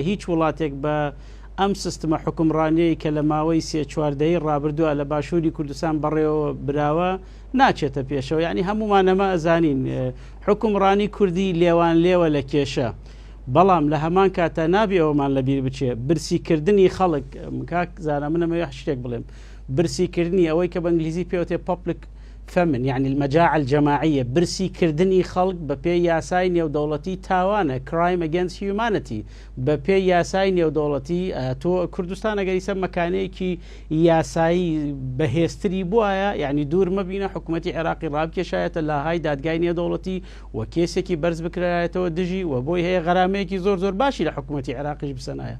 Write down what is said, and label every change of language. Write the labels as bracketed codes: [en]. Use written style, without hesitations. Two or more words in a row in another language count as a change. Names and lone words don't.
[ckb] هیچ وڵاتێک بە ئەم سیستمە حکومڕانیەی کە لە ماوەی 3-4 ڕابردووە لە باشووری کوردستان بەڕێوە براوە ناچێتە پێشەوە. یعنی هەمومانەمە ئەزانین حکومڕانی کوردی لێوان لێوە لە کێشە، بەڵام لە هەمان کاتە نابێ ئەومان لەبیر بچێ برسیکردنی خەڵک. کاک زانە منەمە شتێک بڵێم، برسیکردنی ئەوەی کە بە ئەنگلیزی پێوتێ [en] public famine، [ckb] یعنی [ar] المەجاعە الجەماعیە، [ckb] برسیکردنی خەڵک بە پێی یاسای نێودەوڵەتی تاوانە، [en] crime against humanity، [ckb] بە پێی یاسای نێودەوڵەتی. تۆ کوردستان ئەگەری سەر مەکانەیەکی یاسایی بەهێزتری بووایە، یعنی دوور مەبینە حکوومەتی عێراقی ڕابکێشایەتە لە های دادگای نێودەوڵەتی و کێسێکی بەرز بکرایەتەوە دژی و بۆی هەیە غەرامەیەکی زۆر باشی لە حکوومەتی عێراقیش بسەنایە.